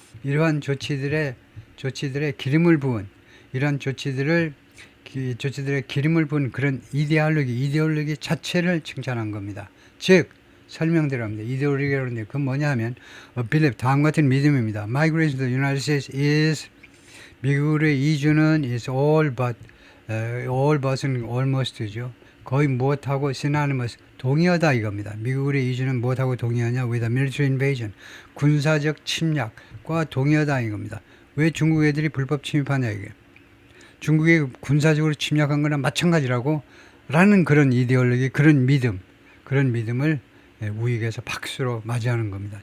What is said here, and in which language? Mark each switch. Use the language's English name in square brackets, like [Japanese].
[Korean] 이러한 조치들의 기름을 부은 이러한 조치들의 기름을 부은 그런 이데올로기 자체를 칭찬한 겁니다. 즉 설명대로 합니다. 이데올로기라는데 그건 뭐냐 하면 belief, 다음 같은 믿음입니다. [English] Migration to the United States is [Korean] 미국으로 이주는 [English] is all but은 almost죠. [Korean] 거의 무엇하고 synonymous 동의하다 이겁니다. 미국으로 이주는 무엇하고 동의하냐? [English] with a military invasion [Korean] 군사적 침략과 동의하다 이겁니다. 왜 중국 애들이 불법 침입하냐 이게. 중국이 군사적으로 침략한 거나 마찬가지라고 라는 그런 이데올로기, 그런 믿음을 우익에서 박수로 맞이하는 겁니다.